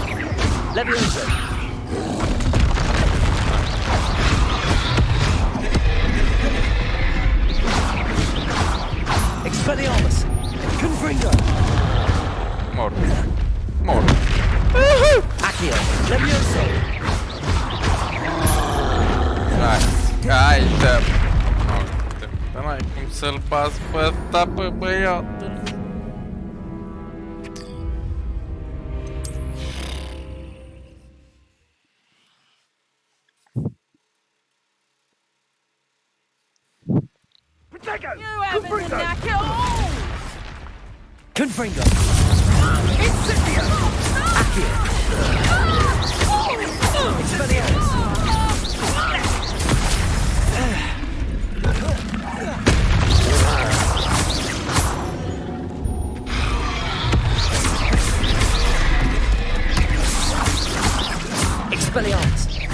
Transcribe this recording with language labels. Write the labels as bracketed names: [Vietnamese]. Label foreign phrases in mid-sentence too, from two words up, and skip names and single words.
[Latin] Leviosa. Expelliarmus! Confringo! Mor. Mor. Accio! Levioso! [Romanian] Hai, dă. N-ai cum să-l bați pe ăsta, pe băiatul. [English] You haven't the knack at all! [Latin] Confringo! Incendio! Accio! Expelliarmus! Expelliarmus!